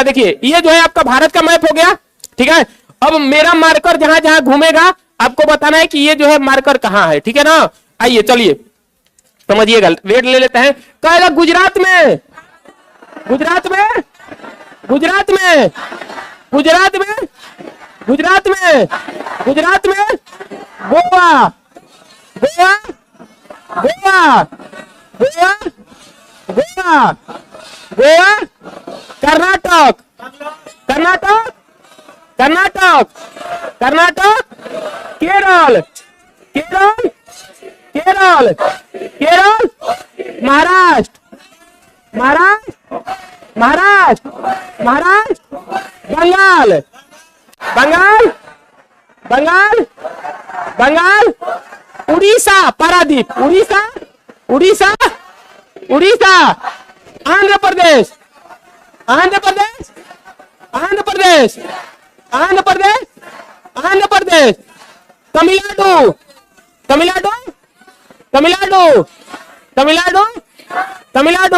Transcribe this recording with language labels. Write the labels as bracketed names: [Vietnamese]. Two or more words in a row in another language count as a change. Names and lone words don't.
[Hindi] देखिए ये जो है आपका भारत का मैप हो गया, ठीक है। अब मेरा मार्कर जहां जहां घूमेगा आपको बताना है कि ये जो है मार्कर कहां है, ठीक है ना। आइए चलिए समझिएगा, वेट ले लेते हैं। कहेगा गुजरात में, गुजरात में, गुजरात में, गुजरात में, गुजरात में, गुजरात में, गोवा, गोवा, गोवा, गोवा, गोवा, गोवा, कर्नाटक, कर्नाटक, कर्नाटक, कर्नाटक, केरल, केरल, केरल, केरल, महाराष्ट्र, महाराष्ट्र, महाराष्ट्र, महाराष्ट्र, बंगाल, बंगाल, बंगाल, बंगाल, उड़ीसा, पारादीप, उड़ीसा, उड़ीसा, उड़ीसा, आंध्र प्रदेश, आंध्र प्रदेश, आंध्र प्रदेश, आंध्र प्रदेश, आंध्र प्रदेश, तमिलनाडु, तमिलनाडु, तमिलनाडु, तमिलनाडु, तमिलनाडु।